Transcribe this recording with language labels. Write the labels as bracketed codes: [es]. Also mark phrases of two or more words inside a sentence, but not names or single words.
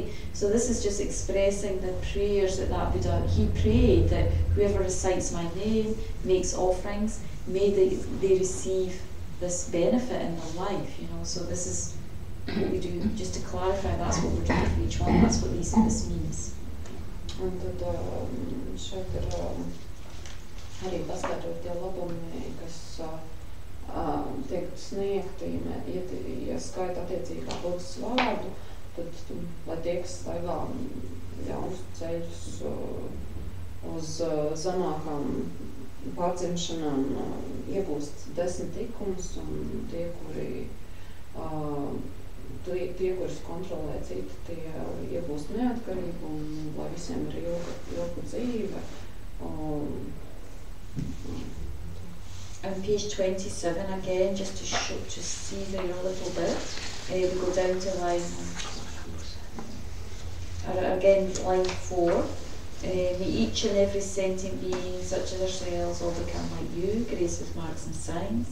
[en] So this is just expressing the prayers that Buddha, he prayed that whoever recites my name, makes offerings, may they receive this benefit in their life, So this is what we do, just to clarify, that's what we're doing for each one, that's what this means. [lv] Un tad šeit ir arī paskatot tie labumi, kas tiek sniegti, ja skaita attiecīgā Buddhas vārdu, tad, lai tie, kas staigā jaunus ceļus, uz zemākām pārdzimšanām iegūst 10 likumus, un tie, kurus kontrolē citi, tie iegūst neatkarību, un lai visiem ir ilga dzīve. [en] On page 27 again, just to see there a little bit, we go down to line 4. May each and every sentient being, such as ourselves, all become like you, grace with marks and signs.